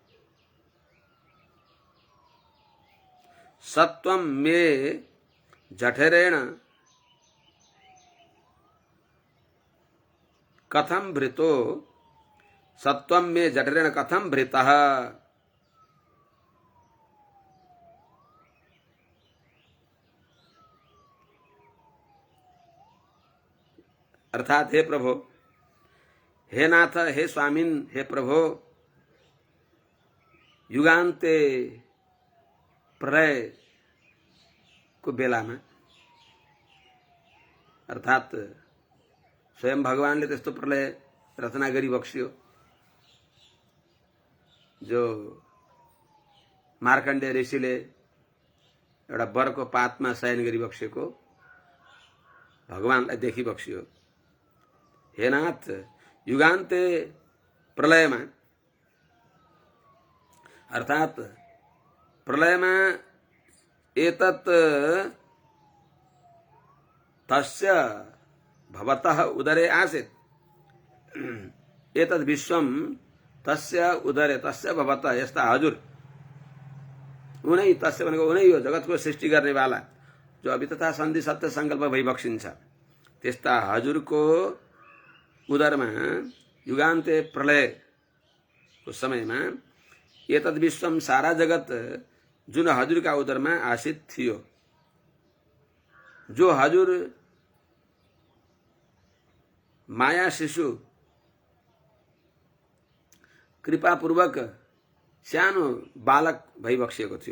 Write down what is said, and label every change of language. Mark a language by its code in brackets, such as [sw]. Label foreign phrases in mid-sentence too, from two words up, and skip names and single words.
[sa] सत्वं मे जठरेण कथं भृतो, सत्वं मे जठरेण कथं भृतः। [ne] अर्थात हे प्रभु, हे नाथ, हे स्वामिन, हे प्रभु, युगान्ते प्रलय को बेलामा, अर्थात स्वयं भगवानले त्यस्तो प्रलय रचना गरी बक्स्यो जो मार्कण्डेय ऋषिले एउटा बरको पातमा शयन गरी बक्सेको भगवानलाई देखि बक्स्यो। हे नाथ, युगान्ते प्रलयमा, अर्थात प्रलयमा [sa] एतत् तस्य भवतः उदरे आसीत्। एतद् विश्वम तस्य उदरे, तस्य भवतः, [ne] यस्ता हजुर, उनै, तस्य भनेको उनै हो, जगतको सृष्टि गर्ने वाला, जो अभितथा सन्धि सत्य संकल्प भई बक्सिन्छ, त्यस्ता हजुरको उदरमा युगान्ते प्रलयको समयमा [sa] एतद् विश्वम, [ne] सारा जगत जुन हजुरका उदरमा आसित थियो, जो हजुर माया शिशु कृपापूर्वक सानो बालक भइबक्सिएको थियो।